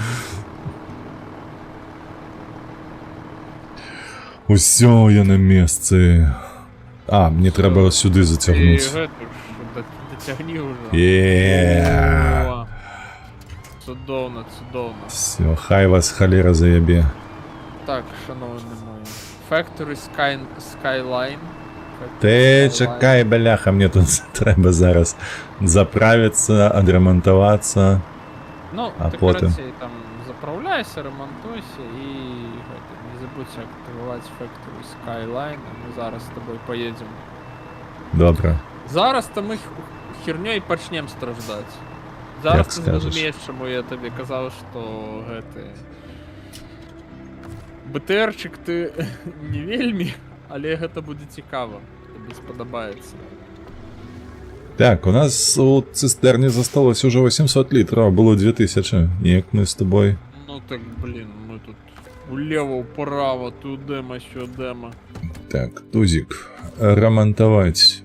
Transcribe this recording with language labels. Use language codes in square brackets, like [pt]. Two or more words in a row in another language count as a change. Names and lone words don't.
[be] Усё, я на месцы. А, мне трэба сюды зацягнуць. Дацягні ўжо. Еее. Цудоўна, цудоўна. Всё, хай вас халера заябе. Так, шановны мой. Factory Skyline. Ты чакай, бляха, мне тут трэба зараз заправіцца, адрамантавацца. Ну, а ты, потым... карацей, [uk] там заправляйся, ремонтуйся і не забудь активувати Factory Skyline, а ми зараз з тобою поїдемо. Добре. Зараз то ми хернёй почнем страждати. Зараз ти зрозумієш, чому я тобі казав, що БТРчик ти не [be] вельмі, але гэта [uk] буде цікаво. Тобі сподобається. Так, у нас у цистерні засталось уже 800 літрів, було 2000. Як ми з тобою? Ну так, блін, ми тут улево, вправо, тудема, сюдема. [ru] Так, тузик. Ремонтовать.